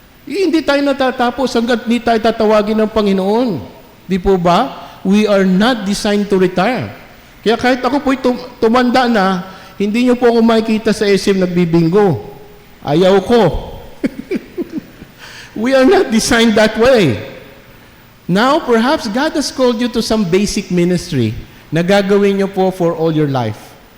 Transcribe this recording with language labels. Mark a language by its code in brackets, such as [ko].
[tl] Hindi tayo natatapos hanggat hindi tayo tatawagin ng Panginoon. Di po ba? [en] We are not designed to retire. [tl] Kaya kahit ako po'y tumanda na, hindi niyo po ako makikita sa SM nagbibingo. Ayaw ko. [en] We are not designed that way. Now, perhaps God has called you to some basic ministry [tl] na gagawin niyo po [en] for all your life.